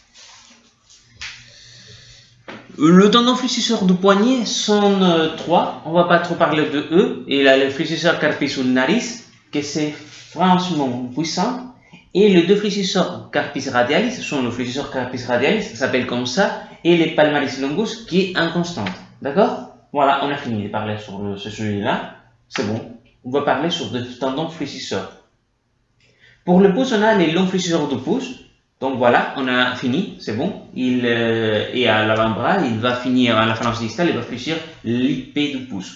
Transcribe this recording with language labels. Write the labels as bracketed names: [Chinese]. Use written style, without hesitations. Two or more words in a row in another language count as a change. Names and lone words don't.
[French] Le tendon fléchisseur du poignet sont 3. On ne va pas trop parler de eux. Il y a le fléchisseur [Latin] carpus ulnaris, [French] que c'est franchement puissant. Et les deux fléchisseurs [Latin] carpus radialis [French] sont le fléchisseur [Latin] carpus radialis, [French] ça s'appelle comme ça, et les [Latin] palmaris longus [French] qui est inconstante. D'accord? Voilà, on a fini de parler sur ce sujet-là. C'est bon. On va parler sur des tendons fléchisseurs. Pour le pouce, on a les longs fléchisseurs du pouce. Donc voilà, on a fini, c'est bon. Et à l'avant-bras, il va finir à la phalange distale, il va fléchir l'IP du pouce.